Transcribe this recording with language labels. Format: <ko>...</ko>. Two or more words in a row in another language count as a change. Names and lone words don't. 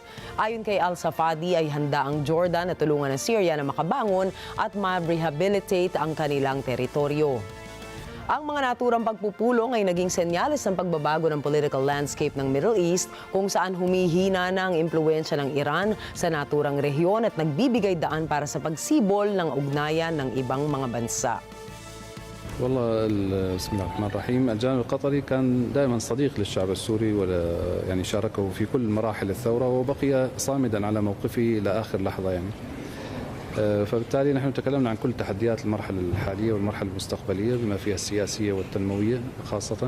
<tl>Ayon kay Al-Safadi ay handa ang Jordan na tulungan ng Syria na makabangon at ma-rehabilitate ang kanilang teritoryo. Ang mga naturang pagpupulong ay naging senyales ng pagbabago ng</tl> <en>political landscape</en> <tl>ng Middle East kung saan humihina na ang impluwensya ng Iran sa naturang rehiyon at nagbibigay daan para sa pagsibol ng ugnayan ng ibang mga bansa.</tl> <ar>والله بسم الله الرحمن الرحيم. الجانب القطري كان دائما صديق للشعب السوري ولا يعني شاركه في كل مراحل الثورة وبقي صامدا على موقفه إلى آخر لحظة يعني. فبالتالي نحن تكلمنا عن كل تحديات المرحلة الحالية والمرحلة المستقبلية بما فيها السياسية والتنموية خاصة.</ar>